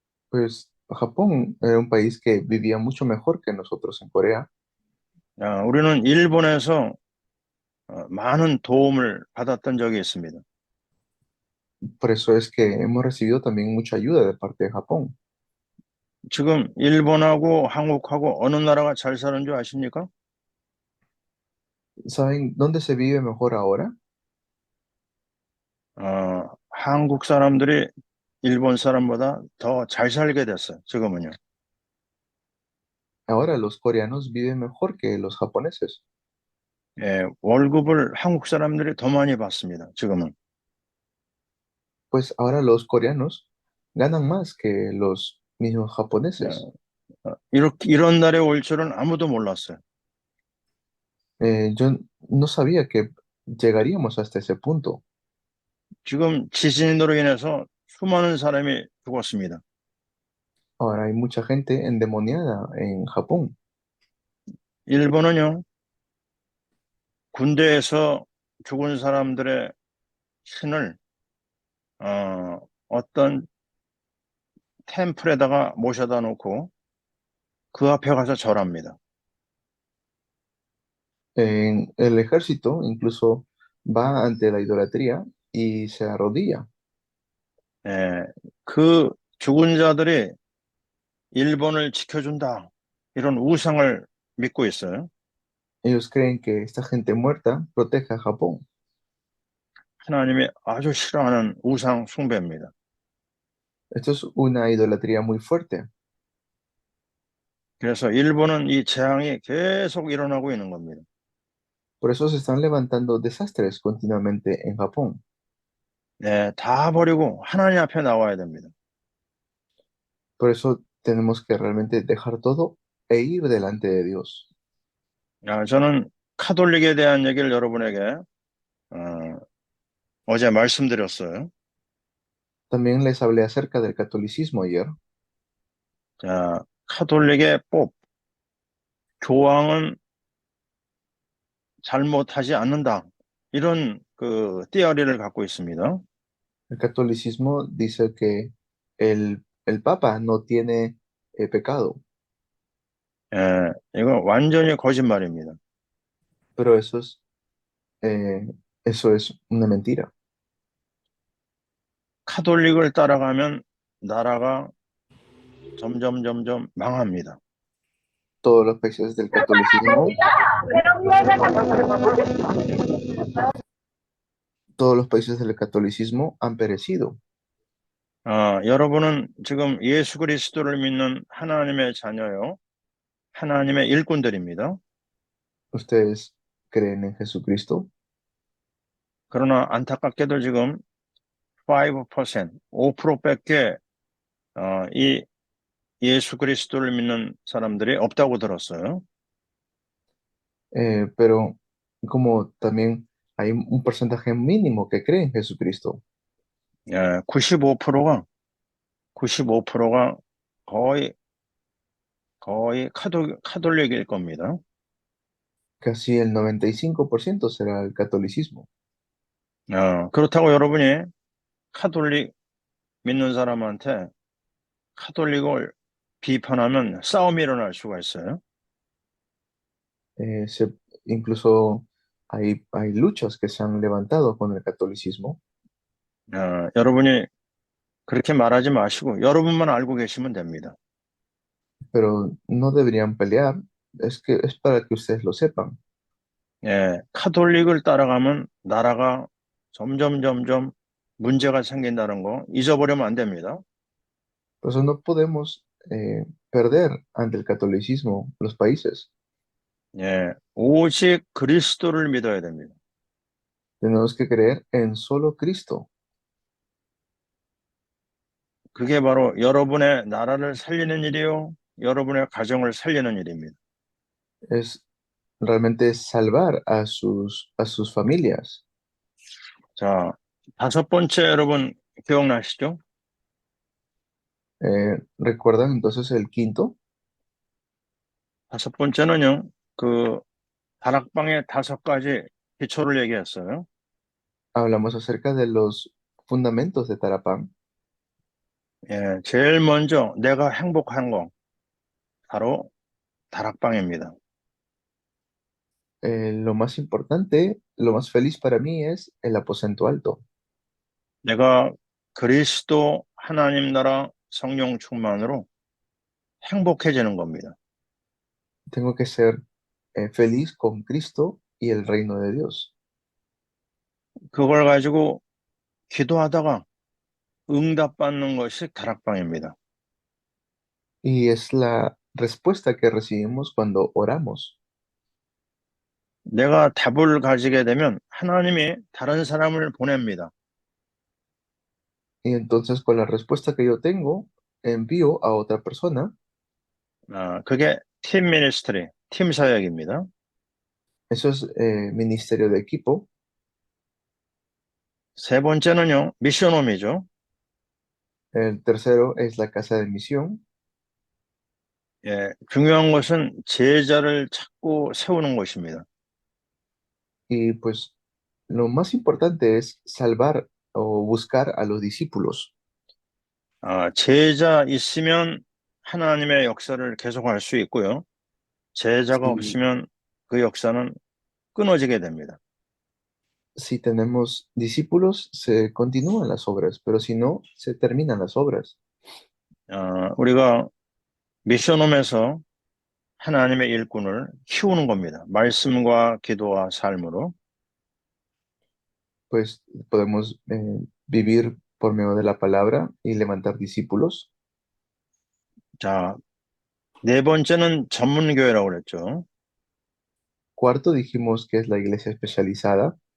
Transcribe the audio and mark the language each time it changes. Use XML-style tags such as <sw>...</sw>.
<es>Pues Japón era un país que vivía mucho mejor que nosotros en Corea.</es> <ko>우리는 일본에서 많은 도움을 받았던 적이 있습니다.</ko> <es>Por eso es que hemos recibido también mucha ayuda de parte de Japón.</es> <ko>지금 일본하고 한국하고 어느 나라가 잘 사는 줄 아십니까?</ko> <es>¿Saben dónde se vive mejor ahora?</es> <ko>한국 사람들이 일본 사람보다 더 잘 살게 됐어요. 지금은요.</ko> <es>Ahora los coreanos viven mejor que los japoneses.</es> <ko>월급을 한국 사람들이 더 많이 받습니다. 지금은.</ko> <es>Pues ahora los coreanos ganan más que los mismos japoneses.</es> <ko>이런 날에 올 줄은 아무도 몰랐어요.</ko> <es>Yo no sabía que llegaríamos hasta ese punto.</es> <ko>지금 지진으로 인해서 수많은 사람이 죽었습니다.</ko> <es>Ahora hay mucha gente endemoniada en Japón.</es> <ko>일본은요, 군대에서 죽은 사람들의 신을 어떤 템플에다가 모셔다 놓고 그 앞에 가서 절합니다.</ko> <es>En el ejército incluso va ante la idolatría y se arrodilla.</es> <ko>그 죽은 자들이 일본을 지켜준다. 이런 우상을 믿고 있어요.</ko> <es>Ellos creen que esta gente muerta protege a Japón.</es> <ko>하나님이 아주 싫어하는 우상 숭배입니다.</ko> <es>Esto es una idolatría muy fuerte.</es> <ko>그래서 일본은 이 재앙이 계속 일어나고 있는 겁니다.</ko> <es>Por eso se están levantando desastres continuamente en Japón.</es> <ko>다 버리고 하나님 앞에 나와야 됩니다.</ko> <es>Por eso tenemos que realmente dejar todo e ir delante de Dios.</es> <ko>저는 카톨릭에 대한 얘기를 여러분에게 어제 말씀드렸어요.</ko> <es>También les hablé acerca del catolicismo ayer.</es> <ko>카톨릭의 교황은 잘못하지 않는다. 이런 그 띠어리를 갖고 있습니다.</ko> <es>El catolicismo dice que el Papa no tiene pecado,</es> <ko>이거 완전히 거짓말입니다.</ko> <es>pero eso es una mentira.</es> <ko>카톨릭을 따라가면 나라가 점점 망합니다.</ko> <es>Todos los países del catolicismo, todos los países del catolicismo han perecido.</es> <ko>여러분은 지금 예수 그리스도를 믿는 하나님의 자녀요. 하나님의 일꾼들입니다.</ko> <es>Ustedes creen en Jesucristo,</es> <ko>그러나 안타깝게도 지금 5%, 5%밖에 이 예수 그리스도를 믿는 사람들이 없다고 들었어요.</ko> <es>pero como también hay un porcentaje mínimo que cree en Jesucristo,</es> <ko>95%가 거의 카톨릭일 겁니다.</ko> <es>casi el 95% será el catolicismo.</es> <ko>그렇다고 여러분이 카톨릭 믿는 사람한테 카톨릭을 비판하면 싸움이 일어날 수가 있어요.</ko> <es>Eh, se- Incluso hay luchas que se han levantado con el catolicismo,</es> <ko>여러분이 그렇게 말하지 마시고 여러분만 알고 계시면 됩니다.</ko> <es>pero no deberían pelear, es que es para que ustedes lo sepan.</es> <ko>카톨릭을 따라가면 나라가 점점 문제가 생긴다는 거 잊어버리면 안 됩니다.</ko> <es>Por eso no podemos perder ante el catolicismo los países.</es> <ko>오직 그리스도를 믿어야 됩니다.</ko> <es>Tenemos que creer en solo Cristo.</es> <ko>그게 바로 여러분의 나라를 살리는 일이요, 여러분의 가정을 살리는 일입니다.</ko> <es>Es realmente salvar a sus familias.</es> <ko>자, 다섯 번째 여러분 기억나시죠?</ko> <es>¿Recuerdan entonces el quinto?</es> <ko>다섯 번째는요, 그 다락방의 다섯 가지 기초를 얘기했어요.</ko> <es>Hablamos acerca de los fundamentos de Tarapán.</es> <ko>제일 먼저 내가 행복한 거 바로 다락방입니다.</ko> <es>Lo más importante, lo más feliz para mí es el aposento alto.</es> <ko>내가 그리스도 하나님 나라 성령 충만으로 행복해지는 겁니다.</ko> <es>Tengo que ser feliz con Cristo y el reino de Dios.</es> <ko>그걸 가지고 기도하다가 응답받는 것이 다락방입니다.</ko> <es>Y es la respuesta que recibimos cuando oramos.</es> <ko>내가 답을 가지게 되면 하나님이 다른 사람을 보냅니다.</ko> <es>Y entonces con la respuesta que yo tengo, envío a otra persona.</es> <ko>그게 팀 미니스트리, 팀 사역입니다.</ko> <es>Eso es ministerio de equipo.</es> <ko>세 번째는요, 미션홈이죠.</ko> <es>El tercero es la casa de misión.</es> <ko>중요한 것은 제자를 찾고 세우는 것입니다.</ko> <es>Y pues lo más importante es salvar o buscar a los discípulos.</es> <ko>제자 있으면 하나님의 역사를 계속할 수 있고요. 제자가</ko> <es>Si,</es> <ko>없으면 그 역사는 끊어지게 됩니다.</ko> <es>si tenemos discípulos, se continúan las obras, pero si no, se terminan las obras.</es> <ko>우리가 미션홈에서 하나님의 일꾼을 키우는 겁니다. 말씀과 기도와 삶으로.</ko> <es>Pues podemos vivir por medio de la palabra y levantar discípulos.</es> <ko>자, 네 번째는 전문교회라고 그랬죠.</ko> <es>Cuarto, dijimos que es la iglesia especializada.</es>